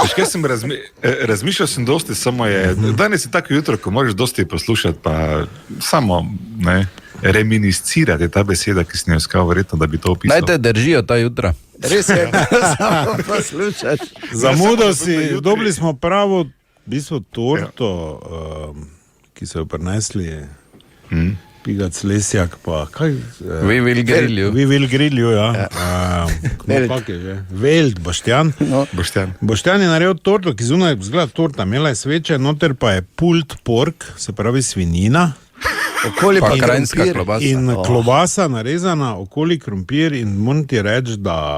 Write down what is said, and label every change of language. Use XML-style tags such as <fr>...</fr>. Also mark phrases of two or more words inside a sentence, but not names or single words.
<sl>Veš, kaj sem razmišljal sem dosti, samo je... Danes je tako jutro, ko moraš dosti poslušati, pa samo, ne, reminiscirati ta beseda, ki sem jo iskal, verjetno, da bi to opisal. Naj te držijo ta jutra. Res je, samo poslušaš. Zamudo si, dobili smo pravo, v bistvu torto, ki so jo prinesli, Pigac Lesjak, pa kaj?</sl> <en>We will grill you. We will grill you,</en> <sl>ja. Kak je že? Veld, Boštjan. No. Boštjan je naredil torto, ki zunaj zgleda torta, imela je sveče, noter pa je</sl> <en>pulled pork,</en> <sl>se pravi svinjina. Okoli Pa pa krajinska krompir. klobasa. In klobasa narezana, okoli krompir in moram ti reči, da</sl>